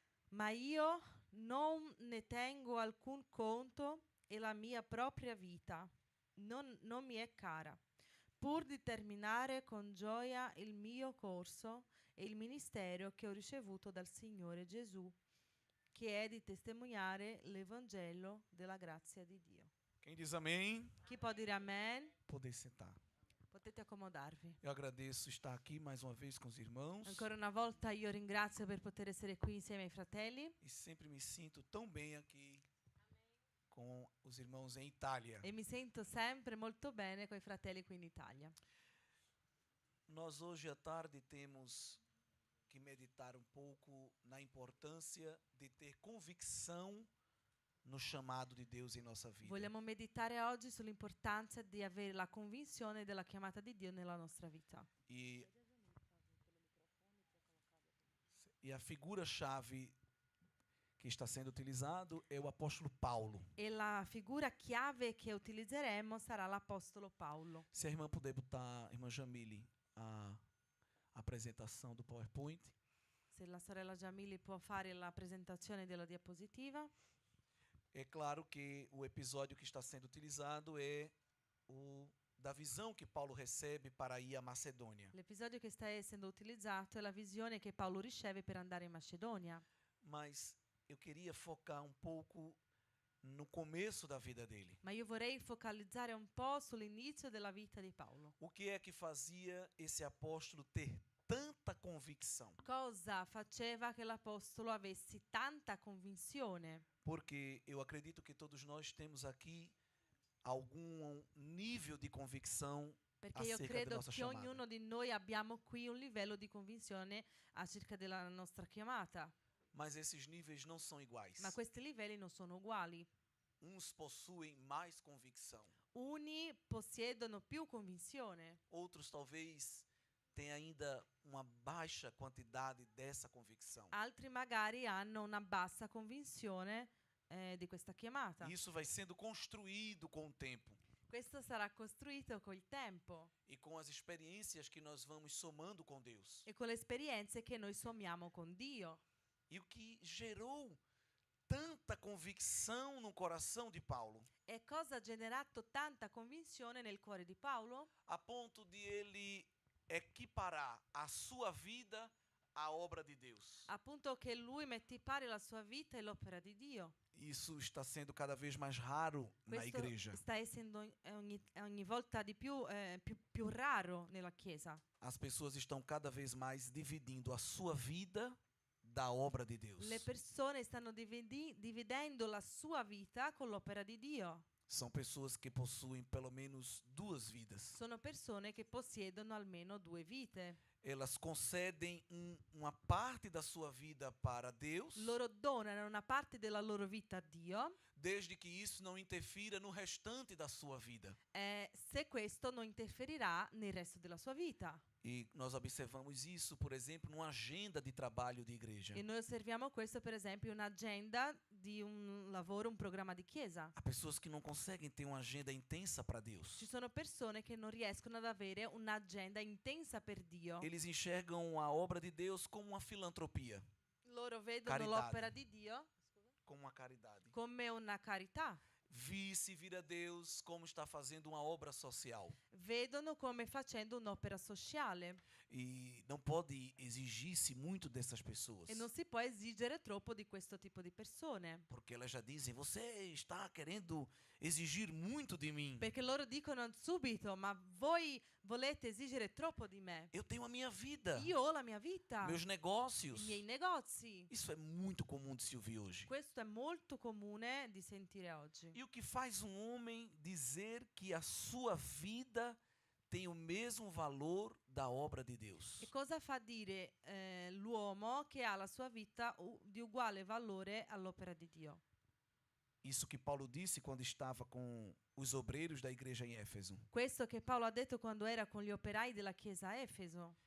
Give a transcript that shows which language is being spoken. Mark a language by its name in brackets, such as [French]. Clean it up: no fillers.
[Italian] Ma io non ne tengo alcun conto e la mia propria vita non mi è cara, pur di terminare con gioia il mio corso e il ministero che ho ricevuto dal Signore Gesù, che è di testimoniare l'Evangelo della grazia di Dio. [Portuguese] Quem diz amém, [Italian] Chi può dire amen? [Portuguese] poder sentar. [Italian] Potete accomodarvi. [Portuguese] Eu agradeço estar aqui mais uma vez com os irmãos [Italian] Ancora una volta io ringrazio per poter essere qui insieme ai fratelli [Portuguese] e sempre me sinto tão bem aqui com os irmãos em Itália. [Italian] e mi sento sempre molto bene con i fratelli qui in Italia. [Portuguese] Nós hoje à tarde temos que meditar um pouco na importância de ter convicção no chamado di Deus em nossa vida. [Italian] Vogliamo meditare oggi sull'importanza di avere la convinzione della chiamata di Dio nella nostra vita. [Portuguese] E a figura-chave que está sendo utilizado é o apóstolo Paulo. [Italian] E la figura chiave che utilizzeremo sarà l'apostolo Paolo. [Portuguese] Se a irmã puder botar, irmã Jamile, a apresentação do PowerPoint. [Italian] Se la sorella Jamili può fare la presentazione della diapositiva. [Portuguese] É claro que o episódio que está sendo utilizado é o da visão que Paulo recebe para ir à Macedônia. [Italian] L'episodio che sta essendo utilizzato è la visione che Paolo riceve per andare in Macedonia. [Portuguese] Mas eu queria focar um pouco no começo da vida dele. [Italian] Ma io vorrei focalizzare un po' sull'inizio della vita di Paolo. [Portuguese] O que é que fazia esse apóstolo ter tanta convicção? [Italian] Cosa faceva che l'apostolo avesse tanta convinzione? [Portuguese] Porque eu acredito que todos nós temos aqui algum nível de convicção [Italian] Perché io [Portuguese] acerca da [Italian] credo [Portuguese] nossa [Italian] che [Portuguese] chamada. [Italian] ognuno di noi abbiamo qui un livello di convinzione acerca della nostra chiamata. [Portuguese] Mas esses níveis não são iguais. [Italian] Ma questi livelli non sono uguali. [Portuguese] Uns possuem mais convicção. [Italian] Uni possiedono più convinzione, [Portuguese] Outros talvez têm ainda uma baixa quantidade dessa convicção. [Italian] altri magari hanno una bassa convinzione di questa chiamata. [Portuguese] E isso vai sendo construído com o tempo [Italian] Questo sarà costruito col tempo [Portuguese] e com as experiências que nós vamos somando com Deus. [Italian] e con le esperienze che noi sommiamo con Dio. [Portuguese] E o que gerou tanta convicção no coração de Paulo, [Italian] E cosa ha generato tanta convinzione nel cuore di Paolo? [Portuguese] a ponto de ele equiparar a sua vida à obra de Deus. [Italian] Appunto che lui mette in pari la sua vita e l'opera di Dio. [Portuguese] Isso está sendo cada vez mais raro na [Italian] Questo [Portuguese] igreja. [Italian] sta essendo ogni volta di più raro nella Chiesa. [Portuguese] As pessoas estão cada vez mais dividindo a sua vida da obra de Deus. [Italian] Le persone stanno dividendo la sua vita con l'opera di Dio. [Portuguese] São pessoas que possuem pelo menos duas vidas. [Italian] Sono persone che possiedono almeno due vite. [Portuguese] Elas concedem uma parte da sua vida para Deus, [Italian] Loro donano una parte della loro vita a Dio, [Portuguese] desde que isso não interfira no restante da sua vida. [Italian] se questo non interferirà nel resto della sua vita. [Portuguese] E nós observamos isso, por exemplo, numa agenda de trabalho de igreja. [Italian] E noi osserviamo questo, per esempio, in un'agenda di un lavoro, un programma di chiesa. [Portuguese] Há pessoas que não conseguem ter uma agenda intensa para Deus. [Italian] Ci sono persone che non riescono ad avere un'agenda intensa per Dio. [Portuguese] Eles enxergam a obra de Deus como uma filantropia, [Italian] Loro vedono Carità. l'opera di Dio [Portuguese] como uma caridade. [Italian] come una carità. [Portuguese] Se vira Deus como está fazendo uma obra social. [Italian] Vedono come facendo un'opera sociale [Portuguese] E não pode exigir-se muito dessas pessoas. [Italian] e non si può esigere troppo di questo tipo di persone, [Portuguese] Porque elas já dizem, você está querendo exigir muito de mim. [Italian] perché loro dicono subito: ma voi volete esigere troppo di me? [Portuguese] Eu tenho a minha vida, [Italian] Io ho la mia vita, [Portuguese] meus negócios. [Italian] i miei negozi. [Portuguese] Isso é muito comum de se ouvir hoje. [Italian] Questo è molto comune di sentire oggi. [Portuguese] E o que faz um homem dizer que a sua vida tem o mesmo valor da obra de Deus? [Italian] E cosa fa dire l'uomo che ha la sua vita di uguale valore all'opera di Dio? [Portuguese] Isso que Paulo disse quando estava com os obreiros da igreja em Éfeso. [Italian] Questo che Paolo ha detto quando era con gli operai della chiesa a Efeso.